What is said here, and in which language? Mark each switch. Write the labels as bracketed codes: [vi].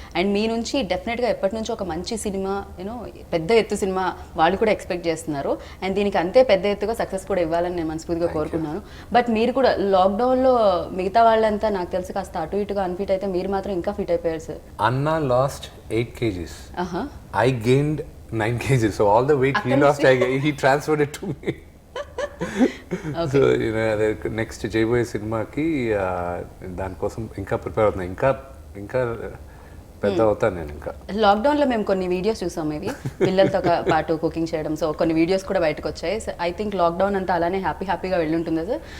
[te] And మీ నుంచి డెఫినెట్గా ఎప్పటి నుంచో ఒక మంచి సినిమా, యూనో పెద్ద ఎత్తు సినిమా వాళ్ళు కూడా ఎక్స్పెక్ట్ చేస్తున్నారు. అండ్ దీనికి అంతే పెద్ద ఎత్తుగా సక్సెస్ కూడా ఇవ్వాలని నేను మనస్ఫూర్తిగా కోరుకున్నాను. బట్ మీరు కూడా లాక్డౌన్లో మిగతా వాళ్ళంతా నాకు తెలిసి కాస్త అటు ఇటుగా అన్ఫిట్ అయితే, మీరు మాత్రం ఇంకా ఫిట్ అయిపోయారు సార్. [en] అన్నా lost 8 kgs. I gained 9 kgs. So all the weight he lost, he transferred it to me. Okay. So you know, [te] next చేయబోయే సినిమాకి దానికోసం ఇంకా ప్రిపేర్ అవుతున్నా. ఇంకా పెద్ద అవుతాను నేను. ఇంకా లాక్డౌన్లో మేము కొన్ని వీడియోస్ చూసాం, ఇవి పిల్లలతో పాటు కుకింగ్ చేయడం. సో కొన్ని వీడియోస్ కూడా బయటకు వచ్చాయి. [en] I think [te] లాక్డౌన్ అంతా అలానే హ్యాపీగా వెళ్ళి ఉంటుందా సార్?